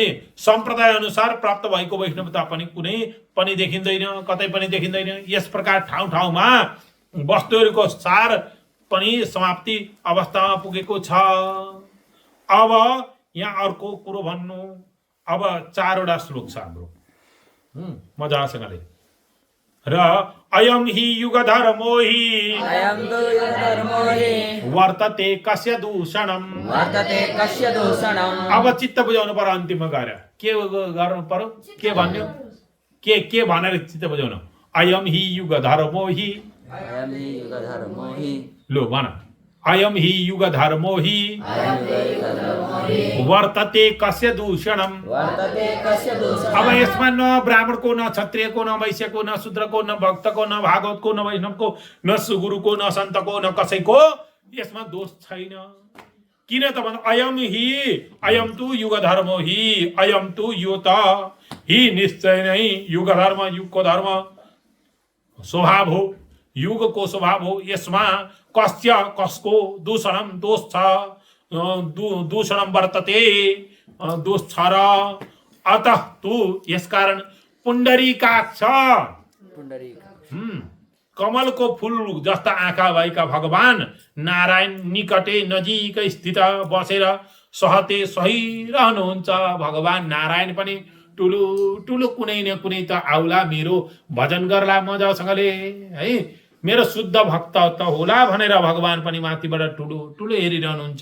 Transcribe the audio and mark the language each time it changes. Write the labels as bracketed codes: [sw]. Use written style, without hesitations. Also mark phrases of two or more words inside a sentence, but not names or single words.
[ne] सम्प्रदाय अनुसार प्राप्त भएको वैष्णवता पनि कुनै पनि देखिँदैन, कतै पनि देखिँदैन। यस प्रकार ठाउँ ठाउँमा वस्तुहरूको सार पनि समाप्ति अवस्थामा पुगेको छ। अब यहाँ अर्को कुरो भन्नु, अब 4वटा श्लोक छ हाम्रो मजासँगले। [sa] र अयम हि युग धर्मो हि अयं तु युगधर्मो हि वर्तते कस्य दूषणम। वर्तते कस्य दूषणम्। [ne] अब चित्त बुझाउनु पर्यो अन्तिममा गएर। के गर्नु पर्यो, के भन्यो, के भनेर चित्त बुझाउनु। [sa] अयम हि युग धर्मो हि, अयं हि युगधर्मो हि, [ne] लो भन, [sa] अयम हि युग धर्मो हि अयं हि युगधर्मो हि वर्तते कस्य दूषणम। वर्तते कस्य दूषणम्। [ne] अब यसमा न ब्राह्मणको, न क्षत्रियको, न वैश्यको, न शूद्रको, न भक्तको, न भागवतको, न वैष्णवको, न सुगुरुको, न सन्तको, न कसैको यसमा दोष छैन। किन त भन्दा [sa] अयम तु युग धर्मो हि, अयम तु [ne] यो त हि निश्चय नै युग धर्म, युगको धर्म स्वभाव हो, युगको स्वभाव हो। यसमा कस्य कसको दूषणम दोष छ, [sa] दूषणम वर्तते [ne] दोष छ र। अतः तु यसकारण पुण्डरीकाक्ष, पुण्डरीक कमलको फूल जस्ता आँखा भएका भगवान नारायण निकटे नजिकै स्थित बसेर सहते सहिरहनुहुन्छ। भगवान नारायण पनि ठुलो ठुलो कुनै न कुनै त आउला, मेरो भजन गर्ला मजासँगले है, मेरो शुद्ध भक्त त होला भनेर भगवान पनि माथिबाट ठुलो ठुलो हेरिरहनुहुन्छ।